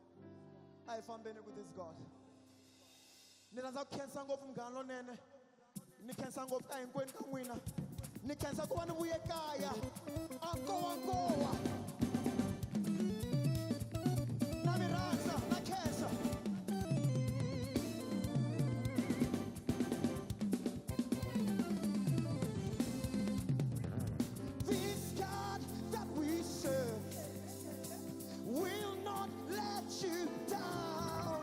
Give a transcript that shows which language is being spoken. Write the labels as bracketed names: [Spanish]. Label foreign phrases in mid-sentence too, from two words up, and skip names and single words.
[Tsonga] ni rhandza ku khensa ngopfu Munghana Lonene ni khensa ngopfu ka hinkwenu ka n'wina ni khensa ku va ni vuye kaya ankowankowa na mi rhandza na khensa [English] this God that we serve will not let you down.